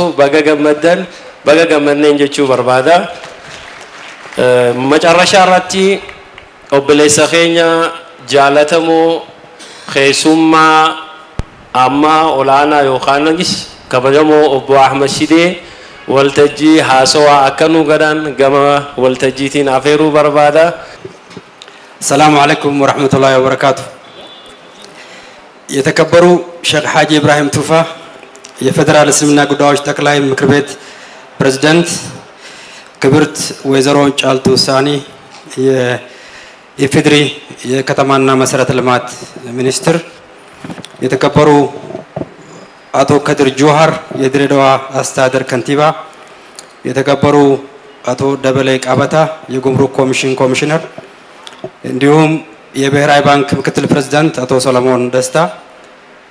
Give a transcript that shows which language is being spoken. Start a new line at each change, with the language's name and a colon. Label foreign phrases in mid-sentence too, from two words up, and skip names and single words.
Oromo: Baga gammanneen jechuu barbaada. Macarrashaa irratti obboleessa keenya jaalatamoo keessummaa amma olaanaa yookaanis kabajamoo obbo Ahmad Shidee waltajjii haasawaa akka nu godhan gama waltajjiitiin afeeruu barbaada.
Arabic: السلام عليكم ورحمة الله وبركاته. يتكبروا شيخ حاجي إبراهيم توفا
Amharic: የፌደራል እስልምና ጉዳዮች ጠቅላይ ምክር ቤት ፕሬዝዳንት፣ ክብርት ወይዘሮ ጫልቱ ሳኒ የኢፌድሪ የከተማና መሰረተ ልማት ሚኒስትር፣ የተከበሩ አቶ ከድር ጆሃር የድሬዳዋ አስተዳደር ከንቲባ፣ የተከበሩ አቶ ደበሌ ቃበታ የጉምሩክ ኮሚሽን ኮሚሽነር፣ እንዲሁም የብሔራዊ ባንክ ምክትል ፕሬዝዳንት አቶ ሰለሞን ደስታ፣